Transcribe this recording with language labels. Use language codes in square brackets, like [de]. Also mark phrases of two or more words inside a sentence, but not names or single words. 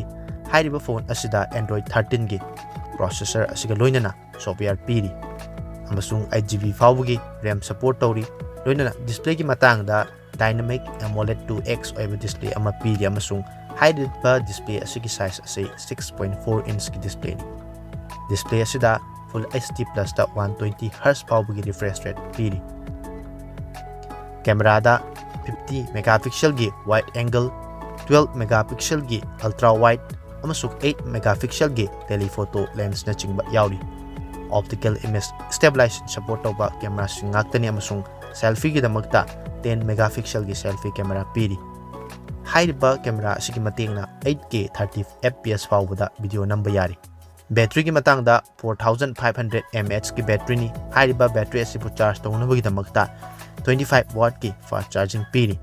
[mni] Hariba phone asida Android 13 gi processor asiga loinana software piri amasung 8GB phawgi [en] RAM support [mni] tawri loinana display gi matangda Dynamic AMOLED 2X oiba display ama piri amasung hariba display asigi size asi 6.4 inch gi display ni. Display asida Full HD Plus da 120Hz phawgi [en] refresh rate [mni] piri. Camera da 50 megapixel gi [en] wide angle, [mni] 12 megapixel gi [en] ultra wide [mni] amasung 8 megapixel gi [en] telephoto lens [mni] na chingba yauri. [en] Optical image stabilization support [mni] tawba camera sing ngaktani amasung selfie gi damakta 10 megapixel gi [en] selfie camera [mni] piri. Hariba camera asigi matengna 8K 30 fps phawbada video namba yari. Battery gi matangda 4500 mAh ki battery ni. Hariba battery asibu charge tawnabagi damakta 25 watt ki [en] fast charging [mni] piri.